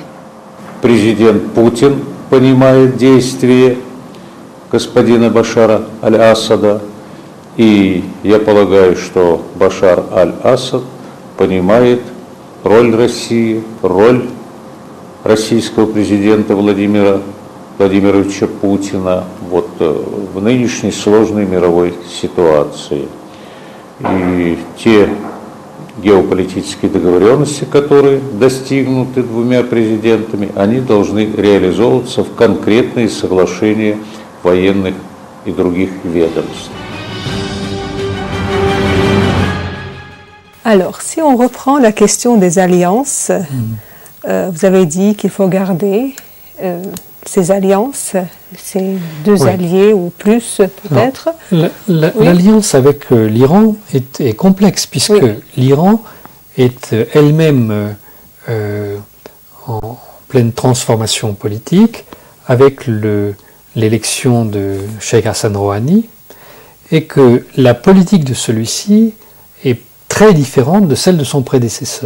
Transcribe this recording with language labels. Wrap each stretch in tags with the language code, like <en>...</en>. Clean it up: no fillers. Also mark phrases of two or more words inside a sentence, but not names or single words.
<ru>Президент Путин понимает действия господина Башара аль-Асада, и я полагаю, что Башар аль-Асад понимает роль России, роль российского президента Владимира Владимировича Путина вот в нынешней сложной мировой ситуации. И те геополитические договоренности, которые достигнуты двумя президентами, они должны реализовываться в конкретные соглашения военных и других ведомств.</ru> <fr>Alors, si on reprend la question des alliances, vous avez dit qu'il faut garder ces alliances, ces deux alliés ou plus peut-être. L'alliance avec l'Iran est complexe puisque l'Iran est elle-même en pleine transformation politique avec l'élection de Cheikh Hassan Rouhani et que la politique de celui-ci est très différente de celle de son prédécesseur.</fr>